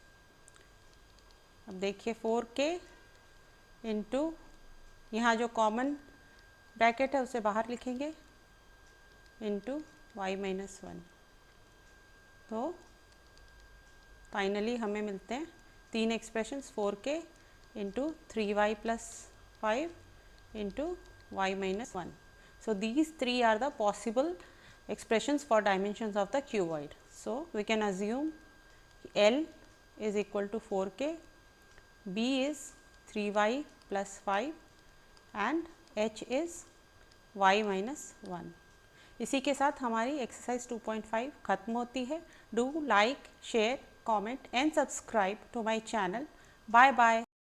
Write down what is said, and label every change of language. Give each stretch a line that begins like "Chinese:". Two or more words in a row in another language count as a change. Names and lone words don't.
Hindi: अब देखिए 4k इंटू यहाँ जो
English: common bracket
Hindi: है उसे बाहर लिखेंगे
English: into y minus 1.
Hindi: तो फाइनली हमें मिलते हैं 3 एक्सप्रेशंस, 4k
English: into 3y plus 5 into y minus 1. So these 3 are the possible expressions for dimensions of the cuboid. So we can assume L is equal to 4k, B is 3y plus 5 and H is y minus 1.
Hindi: इसी के साथ हमारी एक्सरसाइज 2.5 खत्म होती है.
English: do like, share, comment and subscribe to my channel. Bye bye.